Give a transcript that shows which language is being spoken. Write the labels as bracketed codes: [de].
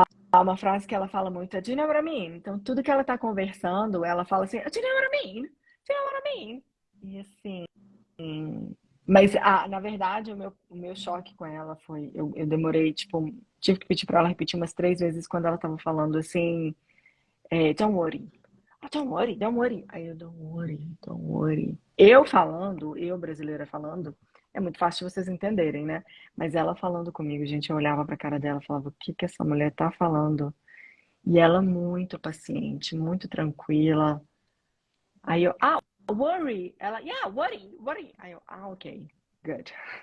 [pt] Há uma frase que ela fala muito, [en] do you know what I mean? [pt] Então, tudo que ela tá conversando, ela fala assim, do you know what I mean? [en] Do you know what I mean? [pt] E assim, mas na verdade, o meu choque com ela foi, eu demorei, tipo, tive que pedir pra ela repetir umas 3 vezes quando ela tava falando assim, [en] don't worry. Don't worry, don't worry. [pt] Aí eu, [en] don't worry, don't worry. [pt] Eu falando, eu brasileira falando, é muito fácil de vocês entenderem, né? Mas ela falando comigo, gente, eu olhava pra cara dela e falava, o que que essa mulher tá falando? E ela muito paciente, muito tranquila. Aí eu, [en] worry. [pt] Ela, [en] yeah, worry, worry. Aí eu, ok, good.